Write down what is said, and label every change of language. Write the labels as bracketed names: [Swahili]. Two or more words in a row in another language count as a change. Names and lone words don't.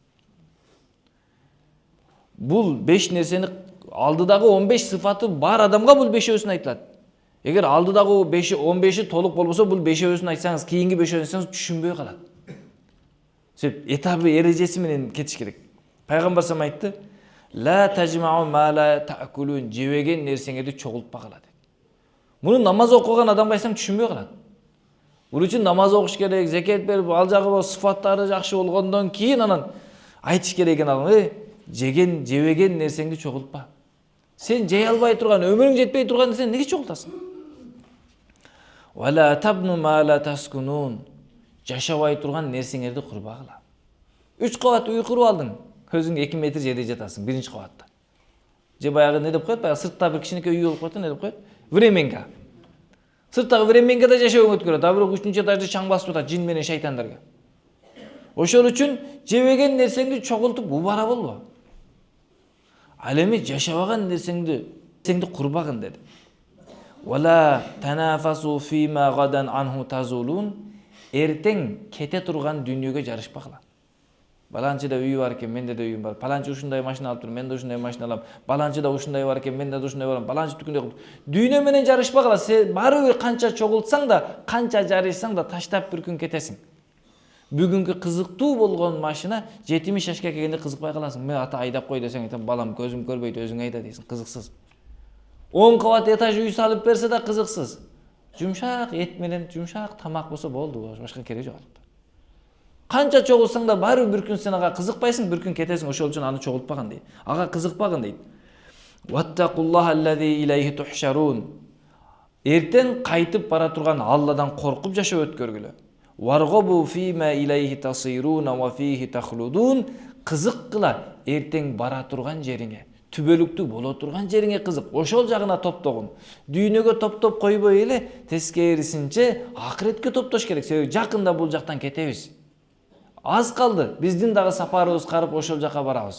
[Kyrgyz] Бул 5 нерсени алдыдагы 15 сыфаты бар адамга бул 5-өсүн айтылат. Эгер алдыдагы 15-и толук болбосо, бул 5-өсүн айтсаңыз, кийинки 5-өсүн айтсаңыз түшүнбөй калат. Себеп этабы, эрежеси менен кетиш керек. Пайгамбар айтты: [Arabic] "لا تجمعوا ما لا تأكلون", [Kyrgyz] жебеген нерсеңерди чогултпагыла деп. Муну намаз окуган адамга айтсаң түшүнбөй калат. Бул үчүн намаз окуш керек, закет берип, ал жагы сыфаттары жакшы болгондон кийин анан айтыш керек экен адам: жебеген нерсеңди чогултпа. Сен жей албай турган, өмүрүң жетпей турган нерсени неге чогултасың? [Arabic] ولا تبنوا ما لا تسكنون, [Kyrgyz] жашабай турган нерсеңерди курбагыла. 3 кабат үй куруп алдың, өзүң 2 метр жерде жатасың, 1-чи кабатта. Же баягы не деп коет? Баягы сыртта бир кичинекей үй болуп коет, не деп коет? Временка. Сырттагы временкада жашоо өткөрөт, а бирок 3-чү этажды чаң басып атат жин менен шайтандарга. Ошол үчүн жебеген нерсеңди чогултуп убара болбо. Ал эми жашабаган нерсеңди курбагын деди. [Arabic] ولا تنافسوا فيما غدا عنه تزولون, [Kyrgyz] эртең кете турган дүйнөгө жарышпагыла. Баланчыда үй бар экен, менде да үйүм бар. Баланчы ушундай машина алып тур, мен да ушундай машина алам. Баланчыда ушундай бар экен, мен да ушундай барам. Баланчы түкүндөй кылып. Дүйнө менен жарышпагыла. Сен бары бир канча чогултсаң да, канча жарышсаң да таштап бир күн кетесиң. Бүгүнкү кызыктуу болгон машина 70 жашка келгенде кызыкпай каласың. Мен ата айдап кой десең, айтам, балам көзүм көрбөйт, өзүң айда дейсиң, кызыксыз. 10 кабат этаж үй салып берсе да кызыксыз. Жумшак эт менен жумшак тамак болсо болду, башка кереги жок. Канча чогулсаң да бары бир күн сен ага кызыкпайсың, бир күн кетесиң, ошол үчүн аны чогултпаган дейт. Ага кызыкпаган дейт. [Arabic] واتقوا الله الذي إليه تحشرون. [Kyrgyz] Эртең кайтып бара турган Алладан коркуп жашоо өткөргүлө. [Arabic] وارغبوا فيما إليه تصيرون وفيه تخلدون. [Kyrgyz] Кызык кыла эртең бара турган жериңе, түбөлүктүү боло турган жериңе кызык. Ошол жагына топтогун. Дүйнөгө топтоп койбой эле, тескерисинче акыретке топтош керек. Себеби жакында бул жактан кетебиз. Аз калды, биздин дагы сапарыбыз карып ошол жака барабыз.